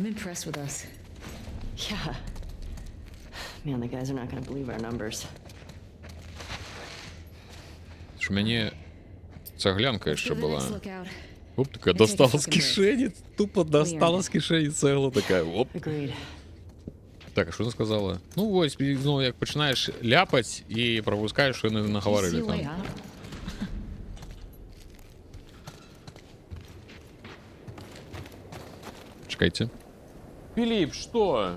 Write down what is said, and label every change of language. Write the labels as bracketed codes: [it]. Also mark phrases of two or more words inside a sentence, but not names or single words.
[be] Ж у мяне цаглянка яшчэ была. Оп, такая достала з кішэні. Тупо достала з кішэні цэгла такая. [uk] Оп. Так, а що вона сказала? Ну ось, ну, як починаєш ляпать і пропускаєш, що не наговорили там. Чекайте. [ru] Филипп, что?